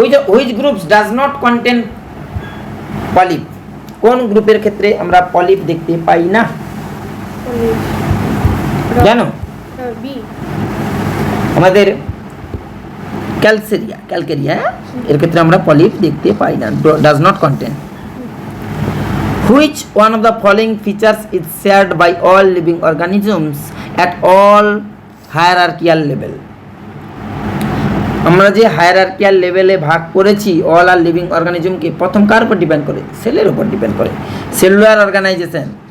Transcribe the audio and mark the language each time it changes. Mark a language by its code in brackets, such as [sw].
[en] which groups does not contain polyp, [bn] কোন গ্রুপের ক্ষেত্রে আমরা পলিপ দেখতে পাই না? জানো? [en] B. [bn] আমাদের ক্যালকেরিয়া এর ক্ষেত্রে আমরা পলিপ দেখতে পাই না, [en] Does not contain. Which one of the following features is shared by all living organisms at all hierarchical level? [bn] আমরা যে হায়ারার্কিয়াল লেভেলে ভাগ করেছি [en] all are living [bn] অর্গানিজমকে, প্রথম কার উপর ডিপেন্ড করে? সেলের উপর ডিপেন্ড করে, সেলুলার অর্গানাইজেশন।